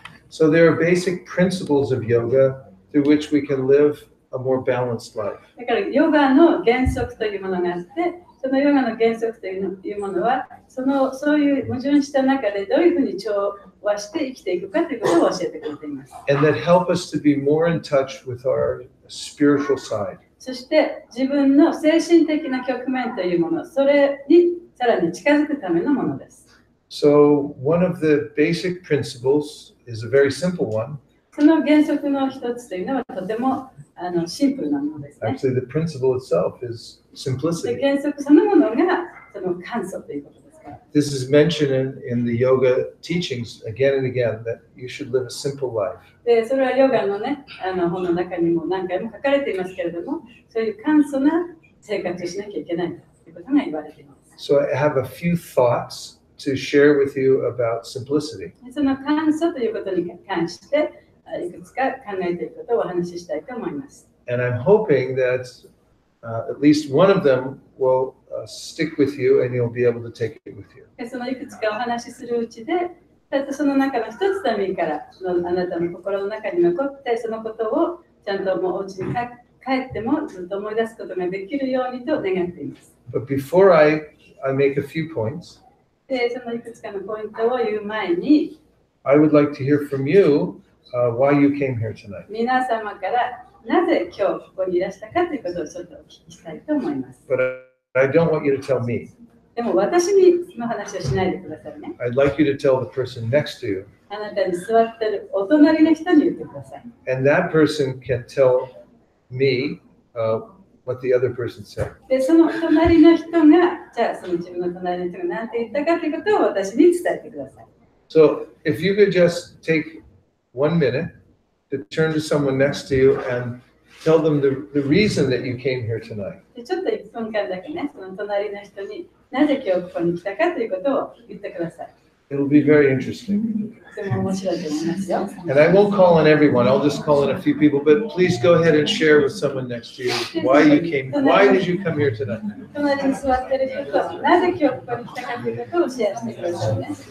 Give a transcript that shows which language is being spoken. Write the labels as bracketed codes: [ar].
[en] So there are basic principles of yoga through which we can live a more balanced life. [ja] だからヨガの原則というものがあって、そのヨガの原則というものは、そういう矛盾した中でどういうふうに調和して生きていくかということを教えてくれています。 [en] And that help us to be more in touch with our spiritual side. [ja] そして自分の精神的な局面というもの、それにさらに近づくためのものです。 [en] So one of the basic principles is a very simple one. [ja] その原則の一つというのはとてもシンプルなものですね。 [en] Actually, the principle itself is [ja] で [en] simplicity. [ja] 原則そのものがその簡素ということですから。 [en] This is mentioned in the yoga teachings again and again that you should live a simple life. [ja] でそれはヨガのね、本の中にも何回も書かれていますけれども、そういう簡素な生活をしなきゃいけないということが言われています。 [en] So I have a few thoughts to share with you about simplicity. [ja] その簡素ということに関していくつか考えていくことをお話ししたいと思います。 [en] And I'm hoping that at least one of them will stick with you and you'll be able to take it with you. [ja] そのいくつかお話しするうちで、その中の一つでもいいからあなたの心の中に残って、そのことをちゃんともうお家に帰ってもずっと思い出すことができるようにと願っています。 [en] But before I make a few points, [ja] でそのいくつかのポイントを言う前に、 [en] I would like to hear from you why you came here tonight. [ja] 皆様からなぜ今日ここにいらしたかということをちょっとお聞きしたいと思います。 [en] But I don't want you to tell me. [ja] でも私にその話をしないでくださいね。 [en] I'd like you to tell the person next to you. [ja] あなたに座ってるお隣の人に言ってください。 [en] And that person can tell me what the other person said. [ja] で、その隣の人が、じゃあその自分の隣の人が何て言ったかということを私に伝えてください。 [en] So if you could just take 1 minute to turn to someone next to you and tell them the reason that you came here tonight. [ja] でちょっと1分間だけね、その隣の人になぜ今日ここに来たかということを言ってください。 [en] It'll be very interesting. [ja] とても面白いと思いますよ。 [en] And I won't call on everyone, I'll just call on a few people, but please go ahead and share with someone next to you why did you come here tonight? [ja] 隣に座ってる人となぜ今日ここに来たかということをシェアしてくださいね。